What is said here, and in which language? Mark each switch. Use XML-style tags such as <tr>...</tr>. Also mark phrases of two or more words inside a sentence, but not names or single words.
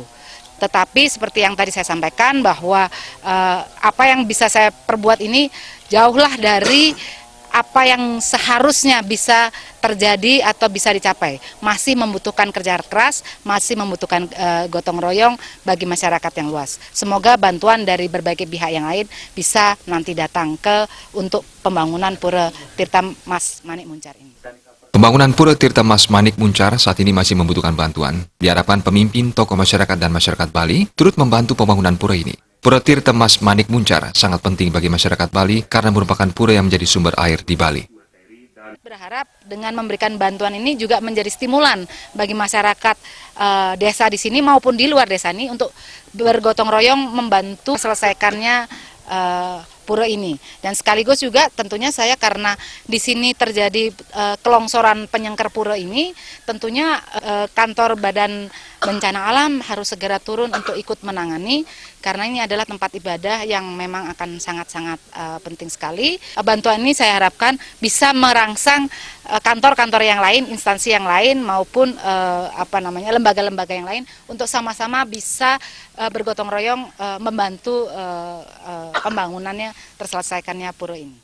<id>Tetapi seperti yang tadi saya sampaikan bahwa apa yang bisa saya perbuat ini jauhlah dari apa yang seharusnya bisa terjadi atau bisa dicapai. Masih membutuhkan kerja keras, masih membutuhkan gotong royong bagi masyarakat yang luas. Semoga bantuan dari berbagai pihak yang lain bisa nanti datang untuk pembangunan Pura Tirta Mas Manik Muncar ini. Pembangunan Pura Tirta Mas Manik Muncar saat ini masih membutuhkan bantuan. Diharapkan pemimpin, tokoh masyarakat dan masyarakat Bali turut membantu pembangunan pura ini. Pura Tirta Mas Manik Muncar sangat penting bagi masyarakat Bali karena merupakan pura yang menjadi sumber air di Bali. Berharap dengan memberikan bantuan ini juga menjadi stimulan bagi masyarakat desa di sini maupun di luar desa ini untuk bergotong royong membantu selesaikannya pura ini. Dan sekaligus juga tentunya saya karena di sini terjadi kelongsoran penyengker pura ini, tentunya kantor Badan Bencana Alam harus segera turun untuk ikut menangani karena ini adalah tempat ibadah yang memang akan sangat-sangat penting sekali. Bantuan ini saya harapkan bisa merangsang kantor-kantor yang lain, instansi yang lain maupun lembaga-lembaga yang lain untuk sama-sama bisa bergotong royong membantu pembangunannya terselesaikannya pura ini.</id>